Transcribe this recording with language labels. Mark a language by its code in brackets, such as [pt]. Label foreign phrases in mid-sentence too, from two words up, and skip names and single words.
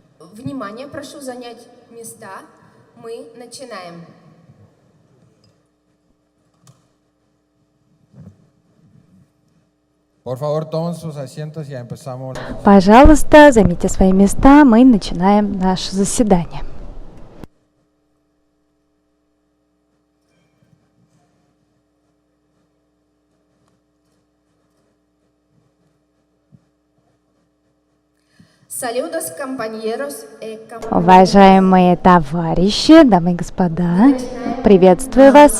[ru] Внимание, прошу занять места. Мы начинаем. [es] Por favor, tomen sus asientos y empezamos. [ru] Пожалуйста, займите свои места, мы начинаем наше заседание. Уважаемые товарищи, дамы и господа, приветствую вас.